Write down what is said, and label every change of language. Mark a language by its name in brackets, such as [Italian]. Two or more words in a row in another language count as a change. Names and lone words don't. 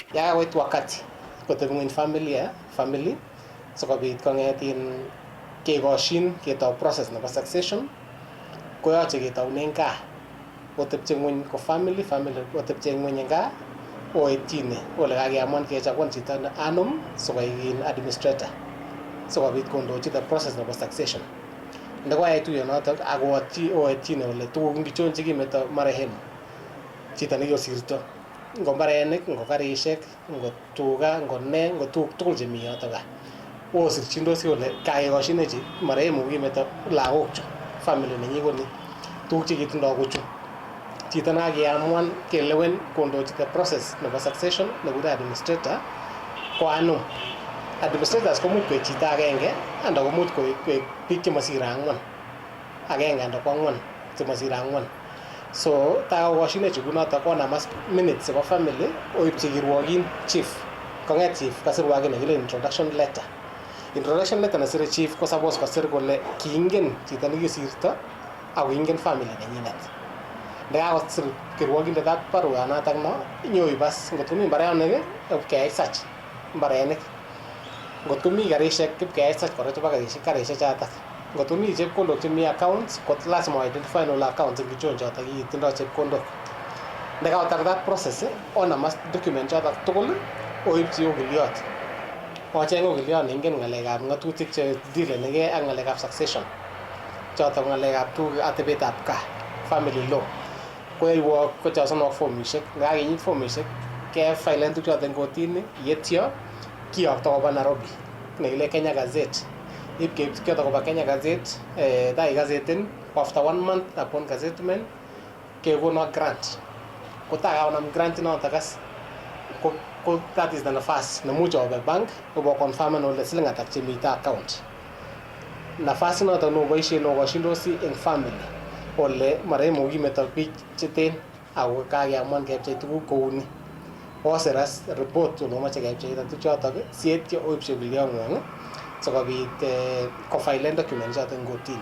[Kalenjin] Yakoit wakati kotebi ng'weny family sikobit kong'etin kekoshin ketoi process nebo succession koyoche ketounen gaa kotepche ng'weny ko family kotepche ng'weny eng gaa oetyine ole kakeamuan kechagwan chito anum sikoik administrator sikobit kondochi [English] the process [Kalenjin] nebo succession. Ndekoyai tuyonotok ak oetyine ole tuguk ngichon chekimeto marehemu chito nekikosirto, ngo mbarenik, ngo karishek, ngo tuga, ngo ne, ngo tuguk tugul chemi yotok gaa. osirchindosi kole kakekoshinechi marehemu kimeto lagokchu family nenyi kole tuguk chekitindoi kochu. Chito nakakiamuan kelewen kondochi [English] the process [Kalenjin] nebo succession nekure administrator ko anum. Administrators komuch koek chito agenge anda komuch koek biik chemasire 4, agenge anda ko 4 chemasire 4. So takokoshinechi kunoto konamas minutes chebo family oipchi kirwogin chief. Konget chief kasirwa age nekile [English] introduction letter. Introduction letter [Kalenjin] nesire chief ko suppose kosir kole kiingen chito nekisirto ako ingen family nenyinet. Ndakakosir kirwogindetab baruanotok no inyoibas ngot komi mbarenik keyai search mbarenik. Ngot komi karishek keyai search kora chebo karishek chotok. Ngot komi chepkondok chemi accounts kot lazima identify nole accounts ngichon chotok kitindoi chepkondok. Ndakakotar [English] that process [Kalenjin] onamas document chotok tugul oipchi ogiliot. Ocheng ogiliot neingen ng'alekab ng'atutik che dealenigei ak ng'alekab succession. Chotok ng'alekab tuguk atebetab kaa, [English] family law. [Kalenjin] Koyoiwok kochosenwok formishek, ngakakinyit formishek kefilen tuguk chotok eng kotini, yetyo kiyokto koba Nairobi nekile Kenya Gazette. Ip kiyokto koba Kenya Gazette, takikasetin [English] after 1 month upon gazettement [Kalenjin] kekono grant. Kotakaonam grant notok as ko [English] that is the [Kalenjin] nafas nemuch obe bank kobo confirmen ole siling atak chemite account. Nafas notok noboishe nokoshindosi eng family ole marehemu kimeto biik cheten ako kakeamuan kepchei tuguk kouni. Osiras report olemoche kepcheita tuchotok sietyo oipchi bilionng'wong sikobit kofilen document chotok eng kotini.